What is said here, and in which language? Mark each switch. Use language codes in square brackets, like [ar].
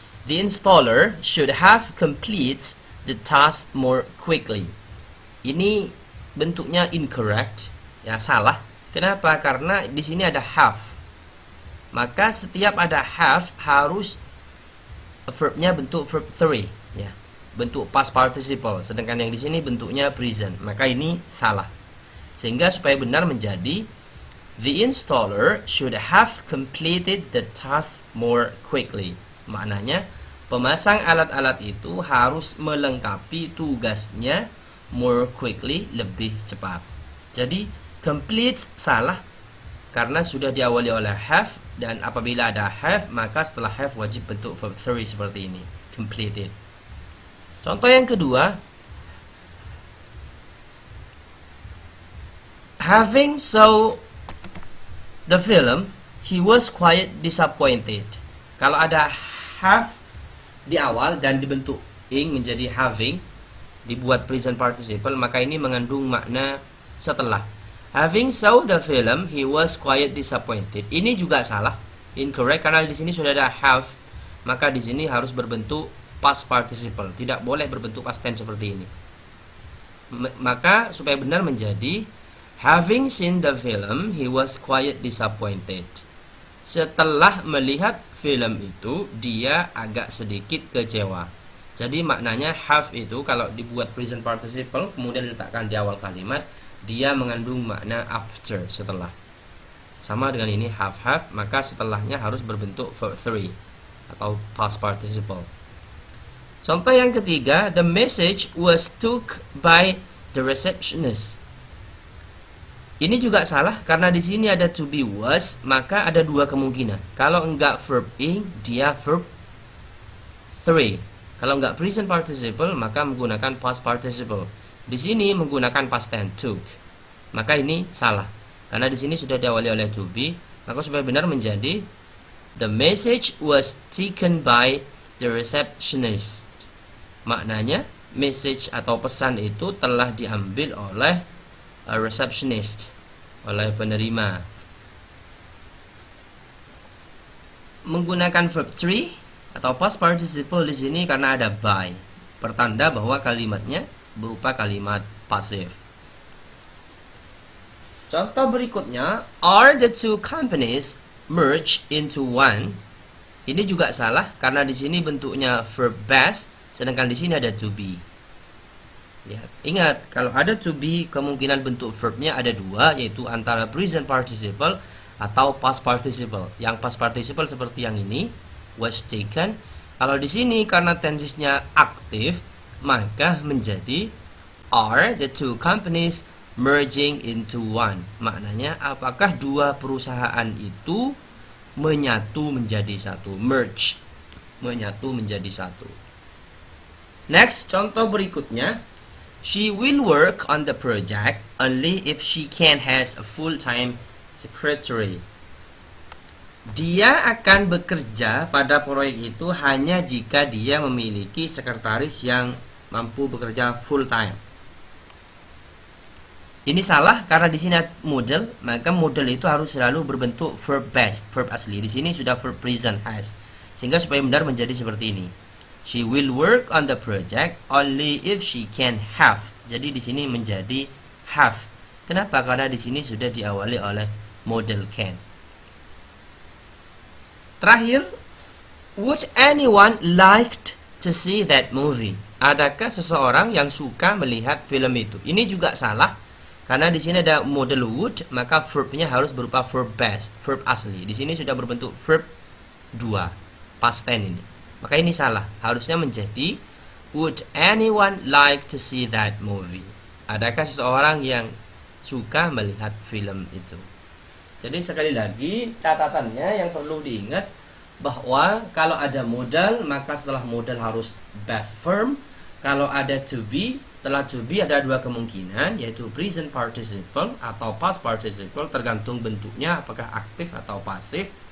[en] The installer should have completed the task more quickly. [id] Ini bentuknya incorrect, ya, salah. Kenapa? Karena di sini ada have. Maka setiap ada have harus verbnya bentuk verb 3, ya, bentuk past participle. Sedangkan yang di sini bentuknya present. Maka ini salah. Sehingga supaya benar menjadi [en] the installer should have completed the task more quickly. [id] Maknanya pemasang alat-alat itu harus melengkapi tugasnya [en] more quickly, [id] lebih cepat. Jadi complete salah karena sudah diawali oleh have, dan apabila ada have maka setelah have wajib bentuk verb 3 seperti ini, completed. Contoh yang kedua, [en] having saw the film, he was quite disappointed. [id] Kalau ada have di awal dan dibentuk ing menjadi having, dibuat present participle, maka ini mengandung makna setelah. [en] Having saw the film, he was quite disappointed. [id] Ini juga salah, incorrect, karena di sini sudah ada have maka di sini harus berbentuk past participle, tidak boleh berbentuk past tense seperti ini. Maka supaya benar menjadi [en] having seen the film, he was quite disappointed. [id] Setelah melihat film itu, dia agak sedikit kecewa. Jadi maknanya have itu kalau dibuat present participle kemudian diletakkan di awal kalimat, dia mengandung makna after, setelah. Sama dengan ini have, maka setelahnya harus berbentuk verb 3 atau past participle. Contoh yang ketiga, [en] the message was took by the receptionist. [id] Ini juga salah karena di sini ada to be was, maka ada dua kemungkinan. Kalau enggak verb ing, dia verb 3. Kalau enggak present participle, maka menggunakan past participle. Di sini menggunakan past tense took. Maka ini salah. Karena di sini sudah diawali oleh to be, maka supaya benar menjadi [en] the message was taken by the receptionist. [id] Maknanya message atau pesan itu telah diambil oleh a receptionist, oleh penerima. Menggunakan verb 3 atau past participle di sini karena ada by, pertanda bahwa kalimatnya berupa kalimat pasif. Contoh berikutnya, [en] are the two companies merged into one? [id] Ini juga salah karena di sini bentuknya verb base, sedangkan di sini ada to be. Lihat, ingat kalau ada to be kemungkinan bentuk verbnya ada dua, yaitu antara present participle atau past participle. Yang past participle seperti yang ini, was taken. Kalau di sini karena tensesnya aktif, maka menjadi [en] are the two companies merging into one. [id] Maknanya apakah dua perusahaan itu menyatu menjadi satu, merge, menyatu menjadi satu. [en] Next, [id] contoh berikutnya, [en] she will work on the project only if she can has a full-time secretary. [id] Dia akan bekerja pada proyek itu hanya jika dia memiliki sekretaris yang mampu bekerja full-time. Ini salah karena di sini ada model, maka model itu harus selalu berbentuk verb base, verb asli. Di sini sudah verb present has. Sehingga supaya benar menjadi seperti ini. [en] She will work on the project only if she can have. [id] Jadi di sini menjadi have. Kenapa? Karena di sini sudah diawali oleh model can. Terakhir, [en] would anyone liked to see that movie? [id] Adakah seseorang yang suka melihat film itu? Ini juga salah. Karena di sini ada model would, maka verbnya harus berupa verb base, verb asli. Di sini sudah berbentuk verb 2, past tense ini. Maka ini salah. Harusnya menjadi [en] would anyone like to see that movie? [id] Adakah seseorang yang suka melihat film itu? Jadi sekali lagi catatannya yang perlu diingat bahwa kalau ada modal, maka setelah modal harus base form. Kalau ada to be, setelah to be ada dua kemungkinan, yaitu present participle atau past participle, tergantung bentuknya apakah aktif atau pasif.